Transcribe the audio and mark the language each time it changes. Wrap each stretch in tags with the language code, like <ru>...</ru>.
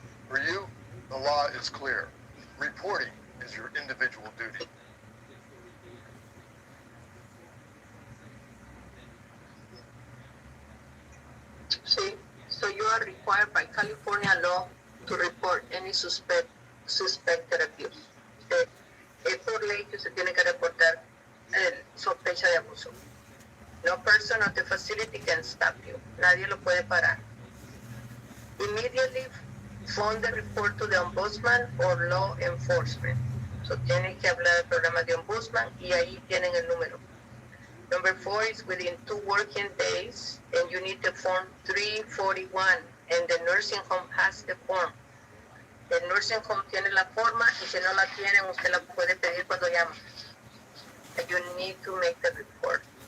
<en>For you, the law is clear. Reporting is your individual duty. See, so you are required by California law to report any suspected abuse.</en> <es>Es por ley que se tiene que reportar sospecha de abuso.</es> <en>No person at the facility can stop you.</en> <es>Nadie lo puede parar.</es> <en>Immediately phone the report to the ombudsman or law enforcement.</en> <es>So tienen que hablar al programa de ombudsman y ahí tienen el número.</es> <en>Number 4 is within 2 working days, and you need the form 341, and the nursing home has the form.</en> <es>El nursing home tiene la forma, y si no la tienen, usted la puede pedir cuando llama.</es> <en>And you need to make the report.</en>